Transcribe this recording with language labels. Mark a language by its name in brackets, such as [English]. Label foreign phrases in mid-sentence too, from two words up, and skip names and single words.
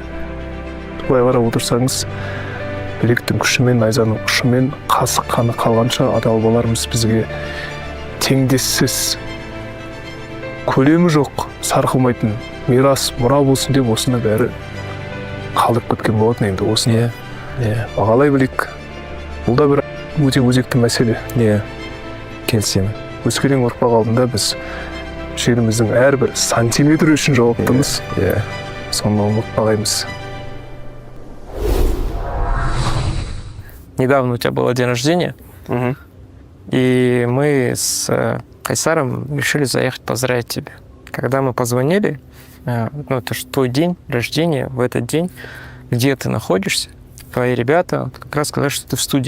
[Kazakh] Былай қарап отырсаңыз, білектің күшімен, найзаның ұшымен қасық қаны қалғанша ата-бабаларымыз бізге теңдессіз, көлемі жоқ, сарқылмайтын мирас, мұра болсын деп осыны бәрі қалдырып кеткен болатын. Енді осыны бағалай білейік. Бұл да бір өте өзекті мәселе. Келісемін. Өскелең ұрпақ алдында біз жеріміздің әрбір сантиметр үшін жауаптымыз. Соны ұмытпағаймыз. [Russian] Недавно у тебя было день рождения, и мы с Кайсаром решили заехать поздравить тебя. Когда мы позвонили, это же твой день рождения, в этот день, где ты находишься, твои ребята как раз сказали, что ты в студии.